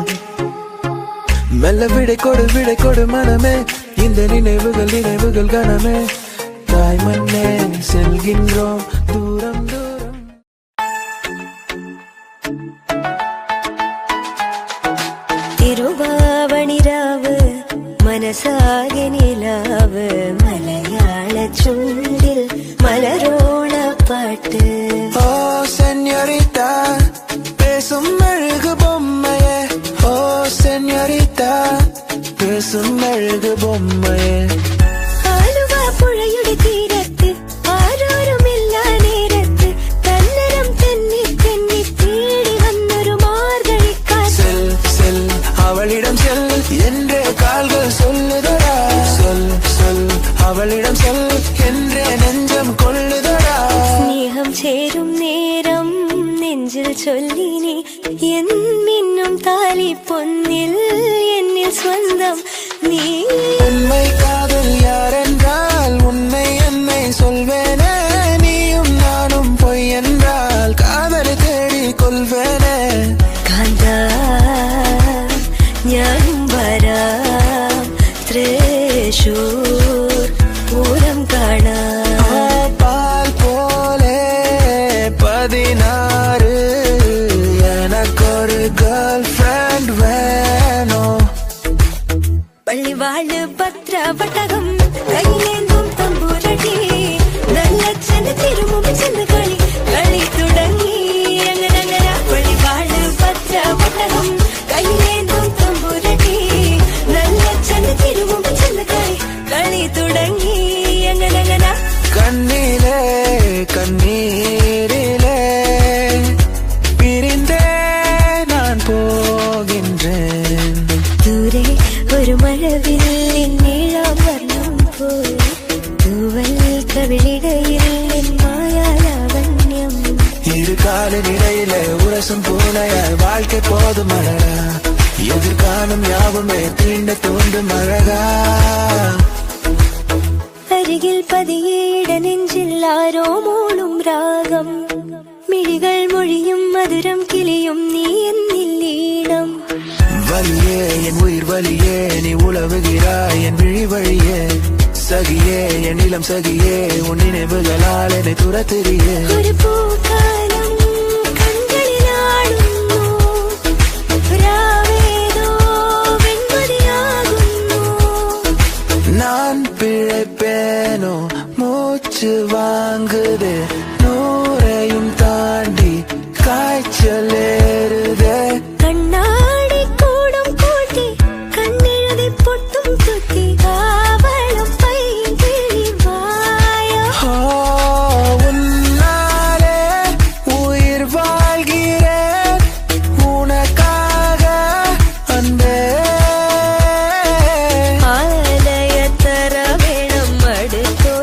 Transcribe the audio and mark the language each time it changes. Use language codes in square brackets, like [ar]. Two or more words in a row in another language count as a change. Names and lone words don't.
[ta] மெல்ல விடை கொடு மனமே, இந்த நினைவுகள் நினைவுகள் கனமே. தாய் மண்ணே செல்கின்றோம் தூரம் தூரம். [ml] തിരുവാവണിരാവ് മനസാകെ നിലാവ് മലയാള ചുണ്ടിൽ മലരോണ പാട്ട്. [ta] ஓ சென்யோரிட்டா பேசும் அழகு பொம்மையே, ஓ சென்யோரிட்டா பேசும் அழகு பொம்மையே. [ml] ആലുവ പുഴയുടെ തീരത്ത് ആരോരുമില്ല നേരത്ത് തന്നരം തെന്നി തെന്നി തേടി വന്നൊരു മാർഗഴിക്കാറ്റ്. [ta] செல் செல் அவளிடம் செல் என்றே கால்கள் சொல்லுதடா, சொல் சொல் அவளிடம் சொல் என்றே நெஞ்சம் கொள்ளுதடா. [ml] സ്നേഹം ചേരും നേരം നെഞ്ചിൽ ചൊല്ലിനി എൻ മിന്നും താലി പൊന്നിൽ എന്നിൽ സ്വന്തം നീ. [ta] உண்மை காதல் யாரென்றால் உன்னை என்னை சொல்வேனே, நீயும் நானும் பொய் என்றால் காதலை தேடி கொள்வேனே. [ml] കാന്താ ഞാനും വരാം തൃശൂർ പൂരം കാണാം. [ta] பால் போலே 16 எனக்கொரு [en] girl friend [ta] வேணும். [ml] പള്ളിവാള് പത്രവട്ടകം കൈയിലേന്തും തമ്പൂരടി നല്ല ചെന്ന് തിരുമുമ്പ് ചെന്ന് കളി കളി തുടങ്ങി. അങ്ങനെ പള്ളിവാള് പത്രവട്ടകം കൈയിലേന്തും തമ്പൂരടി നല്ല ചെന്ന് തിരുമുമ്പ് ചെന്ന് കളി കളി തുടങ്ങി. അങ്ങനെ [ta] கண்ணிலே கண்ணீரிலே பிரிந்தே நான் போகின்றேன். [ml] ദൂരെ ഒരു മഴവില്ലിൻ നീളം വർണ്ണം പോയി തൂവൽ കവിളിടയിൽ എൻ മായാലാവണ്യം. [ta] இரு காலின் இடையிலே உரசும் பூனையாய் வாழ்க்கை போதும் அழகா, எதிர்காலம் யாவுமே தீண்ட தூண்டும் அழகா. [ml] അരികിൽ പതിയേട നെഞ്ചിൽ ആരോ മൂളും രാഗം, മിഴികൾ മൊഴിയും മധുരം കിളിയും നീ എന്നിൽ ഈണം. [ta] வலியே என் உயிர் வலியே, நீ உலவுகிறாய் என் விழி வழியே. சகியே என் இளம் சகியே, உன் நினைவுகளால் என்னை துரத்திரியே. [ml] ഒരു പൂക്കാലം കൺകളിലാടുന്നു, രാവേതോ വെൺമതിയാകുന്നു. [ta] நான் பிழைப்பேனோ மூச்சு வாங்குதே, நூறையும் தாண்டி காய்ச்சல் ஏறுதே. [ml] കണ്ണാടി കൂടും കൂട്ടി കണ്ണെഴുതി പൊട്ടും കുത്തി കാവളം പൈകിളി വായ. [ta] ஓ, உன்னாலே உயிர் வாழ்கிறேன், உனக்காக அன்பே. [ml] ആലയത്തറ വേണം അടുത്ത